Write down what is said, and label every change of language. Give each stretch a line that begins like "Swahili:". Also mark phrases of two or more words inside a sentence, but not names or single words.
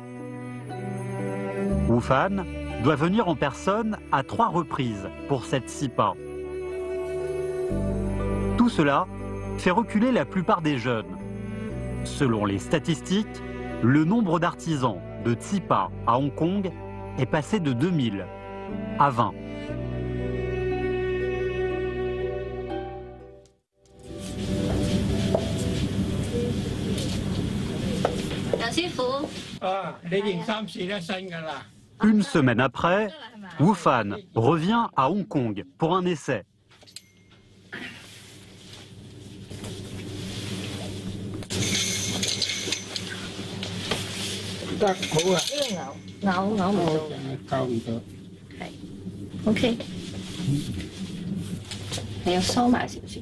French: Wu Fan doit venir en personne à 3 reprises pour cette tsipa. Tout cela fait reculer la plupart des jeunes. Selon les statistiques, le nombre d'artisans de tsipa à Hong Kong est passé de 2000 à 20.
Cantonese: 杨师傅，啊，你件衫試得新㗎啦。
French: Une semaine après, Wu Fan revient à Hong Kong pour un essai.
Cantonese: 得好啊，咬唔到，夠唔到。係 OK，你要收埋少少，